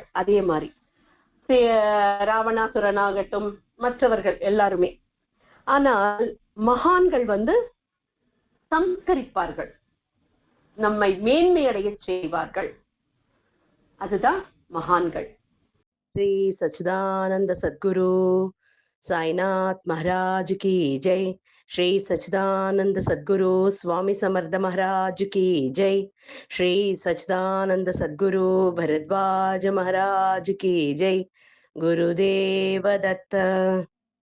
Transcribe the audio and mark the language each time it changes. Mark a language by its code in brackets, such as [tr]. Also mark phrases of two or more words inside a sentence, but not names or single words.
[ta] அதே மாதிரி ராவணாசுரன் ஆகட்டும், மற்றவர்கள் எல்லாருமே. ஆனால் மகான்கள் சம்ஸ்கரிப்பார்கள், நம்மை மேன்மையடைய செய்வார்கள். அதுதான் மகான்கள். [hi] श्री सच्चिदानंद सद्गुरु साईनाथ महाराज की जय। श्री सच्चिदानंद सद्गुरु स्वामी समर्थ महाराज की जय। श्री सच्चिदानंद सद्गुरु भरद्वाज महाराज की जय। गुरुदेव दत्त।